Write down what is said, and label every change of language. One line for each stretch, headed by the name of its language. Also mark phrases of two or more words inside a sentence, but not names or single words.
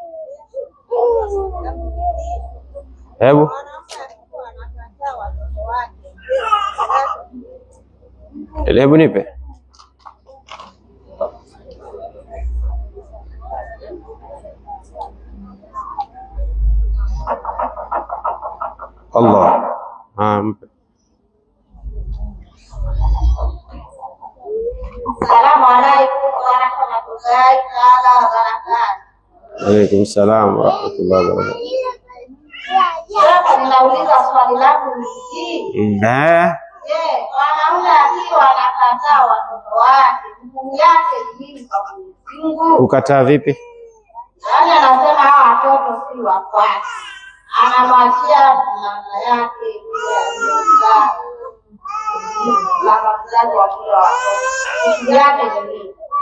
Swahili: Hebu nipe. Allah.
Arabic: السلام عليكم ورحمة الله وبركاته. عليكم السلام ورحمة الله وبركاته.
Swahili: Sasa ninauliza swali langu ni hili. Je, mwanaume akiwa anakataa watoto wake, hukumu yake ni nini kwa Mwenyezi Mungu? Kukataa vipi? Yaani anasema hawa watoto si wa kwake, anamwachia mama yake yule aliyemzaa, mama mzazi wa kile watoto, hukumu yake ni nini?